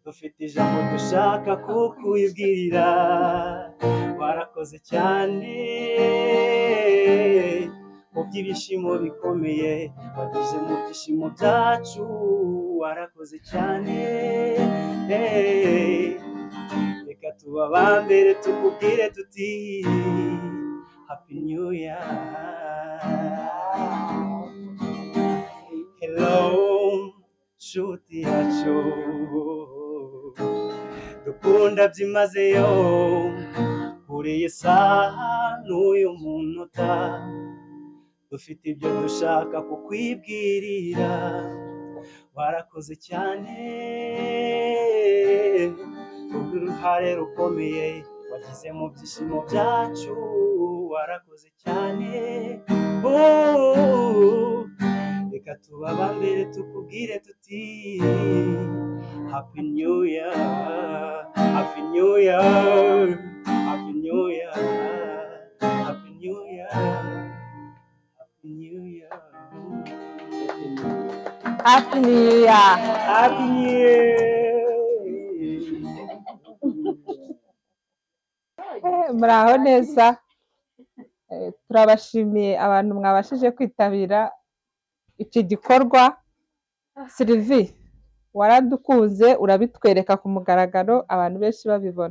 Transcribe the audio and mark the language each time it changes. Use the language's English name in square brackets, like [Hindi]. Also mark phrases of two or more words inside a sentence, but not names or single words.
[Kinyarwanda] dufite ijambo dushaka kukwibwirira warakoze cyane mu by'ibishimo bikomeye wagize mu byishimo byacu warakoze cyane reka tuba abambere tukubwire tuti [English] happy new year. [Kinyarwanda] Hello nshuti yacu dukunda byimazeyo kuri iyi saha n'uyu munota dufite ibyo dushaka kukwibwirira warakoze cyane kubw'uruhare rukomeye wagize mu byishimo byacu warakoze cyane reka tuba abambere tukubwire tuti [English] happy new year, happy new year, happy new year, happy new year, happy new year, happy new year. happy new year. [Kinyarwanda] Muraho neza. Turabashimiye abantu mwabashije kwitabira iki gikorwa. Sylvie waradukunze urabitwereka ku mugaragaro abantu benshi babibona.